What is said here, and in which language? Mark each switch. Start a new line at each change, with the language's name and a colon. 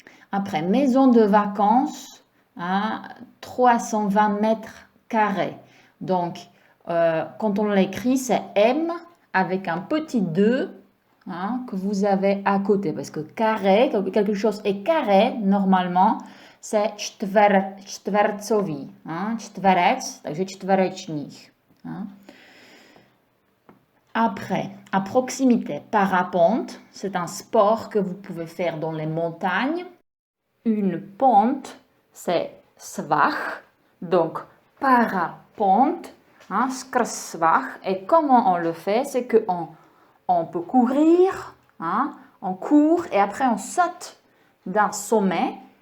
French: Après, maison de vacances, 320 mètres carrés. Donc, quand on l'écrit, c'est M avec un petit 2 que vous avez à côté. Parce que carré, quelque chose est carré, normalement, c'est čtvercový.
Czech: Čtverec, takže čtverečních.
French: Après, à proximité, parapente, c'est un sport que vous pouvez faire dans les montagnes. Une pente, c'est svach, donc parapente, skrz svach. Et comment on le fait? C'est qu'on peut courir, on court et après on saute d'un sommet.